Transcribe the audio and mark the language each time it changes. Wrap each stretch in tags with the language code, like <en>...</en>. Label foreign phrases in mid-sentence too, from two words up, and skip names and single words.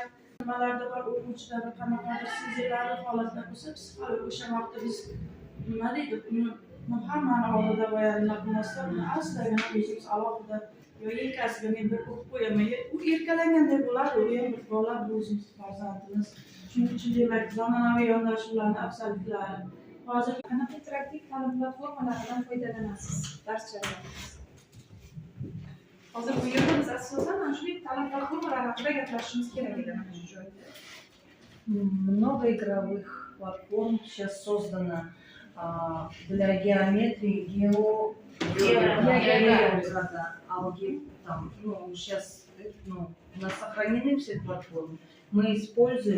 <uz>Nimalarda bor o'quvchilar qanaqadir sezilarli holatda bo'lsa, psixolog o'sha vaqtda biz nima deydi, hammani oldida boyagi narsa aslida o'zimiz alohida yo yelkasiga men bir o'qib qo'yaman, u erkalangandek bo'ladi, u ham bir bola, bu o'zimiz farzandimiz. Shuning uchun demak zamonaviy yondashuvlarni afzalliklari. Hozir qanaqa interaktiv ta'lim platformalaridan foydalanasiz dars jarayonida? Hozir bu yerda biz asosan mana shunday ta'lim platformalari haqida gaplashishimiz kerak edi mana shu joyda.</uz> <ru>Много игровых платформ сейчас создано для геометрии, сейчас у нас сохранены все платформы. Мы используем.</ru>